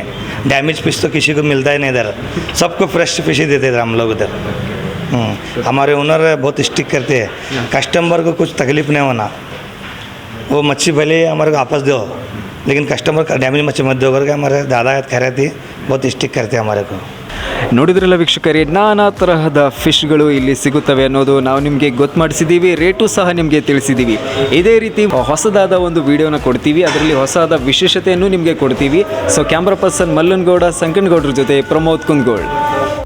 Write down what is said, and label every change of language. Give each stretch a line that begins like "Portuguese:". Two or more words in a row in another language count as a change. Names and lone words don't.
English: damage fish
Hindi: तो किसी को मिलता ही नहीं इधर, सबको
English: fresh fish
Hindi: ही देते थे हम लोग इधर। हमारे ओनर बहुत स्टिक करते हैं, कस्टमर को कुछ तकलीफ़ नहीं होना। वो मच्छी भले हमारे को वापस दो, लेकिन कस्टमर का डैमेज मच्छी मत दो करके हमारे दादा खैराती बहुत स्टिक करते हैं हमारे को।
Kannada: ನೋಡಿದ್ರಲ್ಲ ವೀಕ್ಷಕರೇ, ನಾನಾ ತರಹದ ಫಿಶ್ಗಳು ಇಲ್ಲಿ ಸಿಗುತ್ತವೆ ಅನ್ನೋದು ನಾವು ನಿಮಗೆ ಗೊತ್ತು ಮಾಡಿಸಿದ್ದೀವಿ. ರೇಟು ಸಹ ನಿಮಗೆ ತಿಳಿಸಿದ್ದೀವಿ. ಇದೇ ರೀತಿ ಹೊಸದಾದ ಒಂದು ವಿಡಿಯೋನ ಕೊಡ್ತೀವಿ, ಅದರಲ್ಲಿ ಹೊಸದಾದ ವಿಶೇಷತೆಯನ್ನು ನಿಮಗೆ ಕೊಡ್ತೀವಿ. ಸೊ
English: camera person
Kannada: ಮಲ್ಲನಗೌಡ ಸಂಕನಗೌಡ್ರ ಜೊತೆ ಪ್ರಮೋದ್ ಕುಂದಗೋಳ್.